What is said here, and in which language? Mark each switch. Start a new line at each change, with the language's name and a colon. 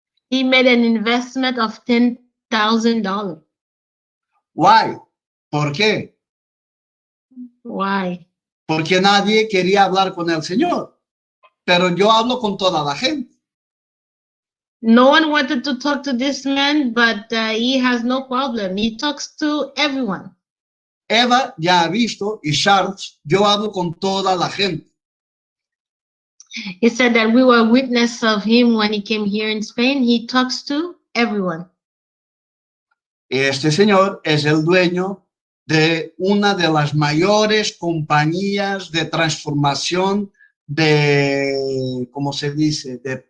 English: He made an investment of $10,000. Why?
Spanish: ¿Por qué?
English: Why?
Spanish: porque nadie quería hablar con el Señor. Pero yo hablo con toda la gente.
English: No one wanted to talk to this man, but he has no problem. He talks to everyone.
Spanish: Eva ya ha visto, y Charles, yo hablo con toda la gente.
English: He said that we were witness of him when he came here in Spain. He talks to everyone.
Spanish: Este señor es el dueño de una de las mayores compañías de transformación de, ¿cómo se dice?